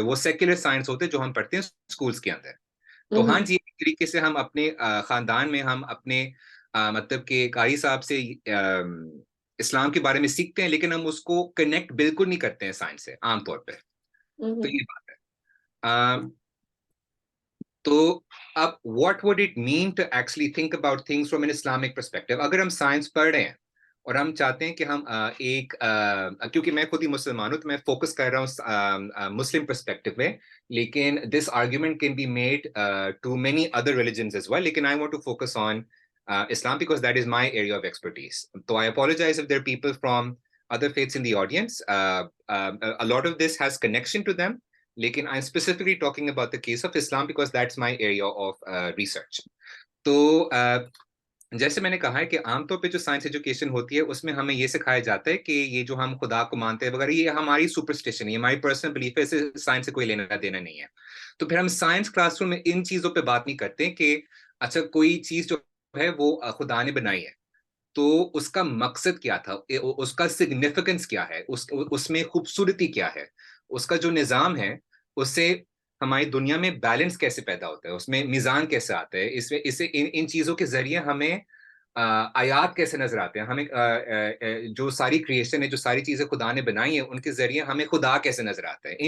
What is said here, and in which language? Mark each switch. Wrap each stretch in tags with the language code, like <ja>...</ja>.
<ur>وہ secular science ہوتے ہیں جو ہم پڑھتے ہیں اسکولس کے اندر. تو ہاں جی, ایک طریقے سے ہم اپنے خاندان میں ہم اپنے مطلب کہ قاری صاحب سے اسلام کے بارے میں سیکھتے ہیں, لیکن ہم اس کو کنیکٹ بالکل نہیں کرتے ہیں سائنس سے عام طور پہ. تو یہ بات ہے. تو اب</ur> <en>what would it mean to actually think about things from an Islamic perspective?</en> <ur>اگر ہم سائنس پڑھ رہے ہیں اور ہم چاہتے ہیں کہ ہم ایک کیونکہ میں خود ہی مسلمان ہوں تو میں فوکس کر رہا ہوں مسلم پرسپیکٹو میں, لیکن</ur> <en>this argument can be made to many other religions as well,</en> <ur>لیکن</ur> <en>I want to focus on Islam because that is my area of expertise. So I apologize if there are people from other faiths in the audience. A lot of this has connection to them. لیکن I'm specifically talking about the case of Islam because that's my area of research.</en> <ur>تو جیسے میں نے کہا ہے کہ عام طور پہ جو سائنس ایجوکیشن ہوتی ہے اس میں ہمیں یہ سکھایا جاتا ہے کہ یہ جو ہم خدا کو مانتے ہیں وغیرہ, یہ ہماری سپرسٹیشن ہے, ہماری پرسنل بلیف ہے, اسے سائنس سے کوئی لینا دینا نہیں ہے. تو پھر ہم سائنس کلاس روم میں ان چیزوں پہ بات نہیں کرتے کہ اچھا کوئی چیز جو ہے وہ خدا نے بنائی ہے, تو اس کا مقصد کیا تھا, اس کا سگنیفیکنس کیا ہے, اس میں خوبصورتی کیا ہے, اس کا جو نظام ہے اس سے ہماری دنیا میں بیلنس کیسے پیدا ہوتا ہے, اس میں میزان کیسے آتا ہے, اسے ان چیزوں کے ذریعے ہمیں آیات کیسے نظر آتے ہیں, ہمیں جو ساری کریشن ہے, جو ساری چیزیں خدا نے بنائی ہیں, ان کے ذریعے ہمیں خدا کیسے نظر آتا ہے.</ur>